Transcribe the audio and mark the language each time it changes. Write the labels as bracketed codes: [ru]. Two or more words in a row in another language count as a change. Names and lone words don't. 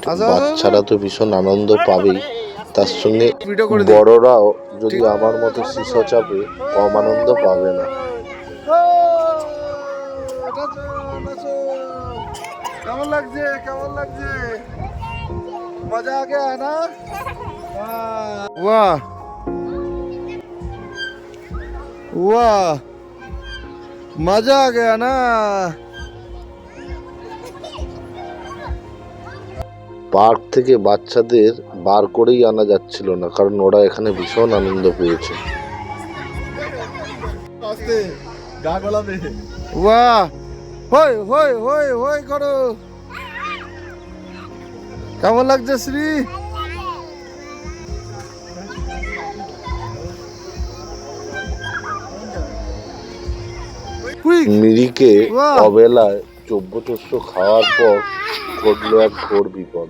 [bn] বাচ্চারা তো ভীষণ আনন্দ পাবেই, তার সঙ্গে ভিডিও করে দিই। বড়রাও যদি আমার মতো শিশু চাপে কম আনন্দ পাবে না। কেমন লাগছে? কেমন লাগছে? [hi] मज़ा आ गया ना? वाह वाह मजा आ गया ना। [bn] পার্ক থেকে বাচ্চাদের বার করেই আনা যাচ্ছিল না, কারণ ওরা এখানে ভীষণ আনন্দ পেয়েছে। আস্তে গা গলাবে। [hi] वाह होय होय होय होय करो। [bn] কেমন লাগছে শ্রী? মিরিকে বাহ! অবেলায় চব্যচস্য খাওয়ার পর ঘটল এক ঘোর বিপদ।